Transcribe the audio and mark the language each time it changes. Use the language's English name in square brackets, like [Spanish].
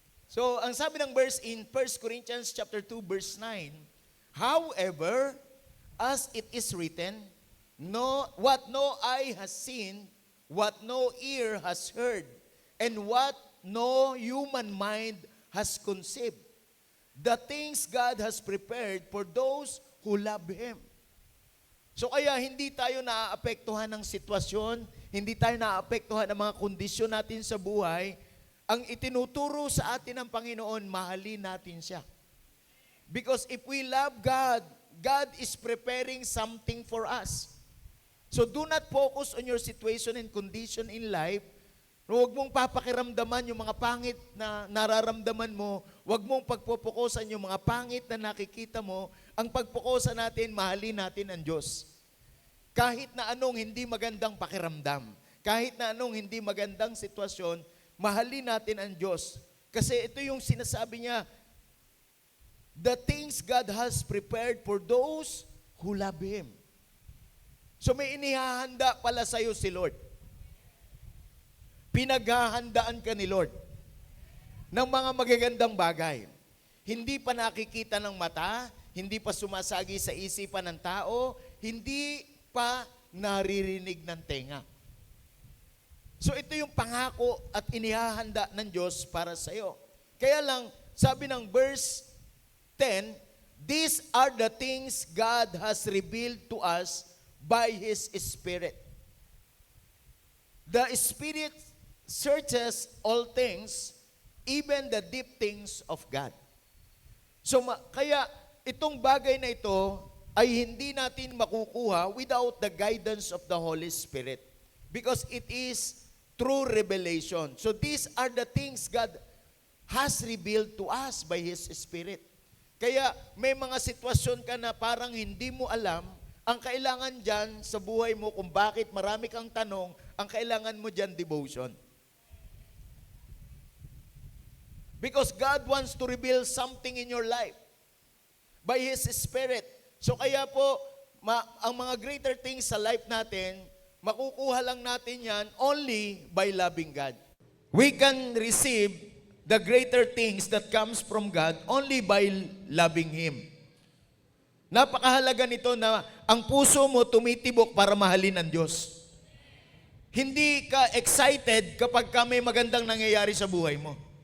[Filipino] So, ang sabi ng [English] verse in 1 Corinthians chapter 2 verse 9, however, as it is written, what no eye has seen, what no ear has heard, and what no human mind has conceived, the things God has prepared for those who love Him. [Filipino] So kaya hindi tayo naaapektuhan ng sitwasyon, hindi tayo naaapektuhan ng mga kondisyon natin sa buhay. Ang itinuturo sa atin ng Panginoon, mahalin natin siya. [English] Because if we love God, God is preparing something for us. So do not focus on your situation and condition in life. [Filipino] Huwag mong papakiramdaman yung mga pangit na nararamdaman mo. Huwag mong pagpupukusan yung mga pangit na nakikita mo. Ang pagpukusan natin, mahalin natin ang Diyos. Kahit na anong hindi magandang pakiramdam, kahit na anong hindi magandang sitwasyon, mahalin natin ang Diyos. Kasi ito yung sinasabi niya, [English] the things God has prepared for those who love Him. [Filipino] So may inihahanda pala sa'yo si Lord. Pinaghahandaan ka ni Lord ng mga magagandang bagay. Hindi pa nakikita ng mata, hindi pa sumasagi sa isipan ng tao, hindi pa naririnig ng tenga. So ito yung pangako at inihahanda ng Diyos para sa iyo. Kaya lang, sabi ng [English] verse 10, these are the things God has revealed to us by His Spirit. The Spirit searches all things, even the deep things of God. [Filipino] So kaya itong bagay na ito ay hindi natin makukuha [English] without the guidance of the Holy Spirit. Because it is true revelation. So these are the things God has revealed to us by His Spirit. [Filipino] Kaya may mga sitwasyon ka na parang hindi mo alam, ang kailangan dyan sa buhay mo kung bakit marami kang tanong, ang kailangan mo dyan devotion. [English] Because God wants to reveal something in your life by His Spirit. [Filipino] So kaya po, ang mga greater things sa life natin, makukuha lang natin yan [English] only by loving God. We can receive the greater things that comes from God only by loving Him. [Filipino] Napakahalaga nito na ang puso mo tumitibok para mahalin ang Diyos. Hindi ka excited kapag may magandang nangyayari sa buhay mo.